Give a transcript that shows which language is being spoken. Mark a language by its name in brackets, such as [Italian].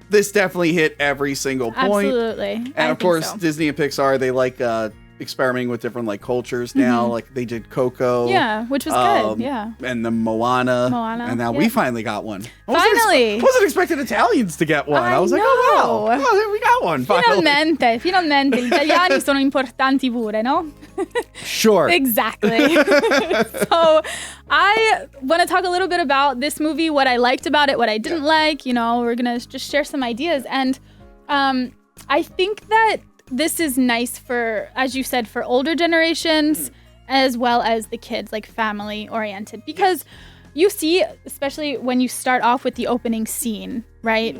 [English] this definitely hit every single point. Absolutely. And of course, Disney and Pixar, they like experimenting with different like cultures now. Like they did Coco. Yeah, which was good. Yeah. And the Moana. And now we finally got one. Finally. I wasn't expecting Italians to get one. I was like, oh wow. Oh, we got one. Finally. [Italian] Finalmente, gli italiani sono importanti pure, no? [English] Sure. Exactly. So I want to talk a little bit about this movie, what I liked about it, what I didn't like. We're going to just share some ideas. And I think that this is nice for, as you said, for older generations as well as the kids, like family oriented, because you see, especially when you start off with the opening scene, right?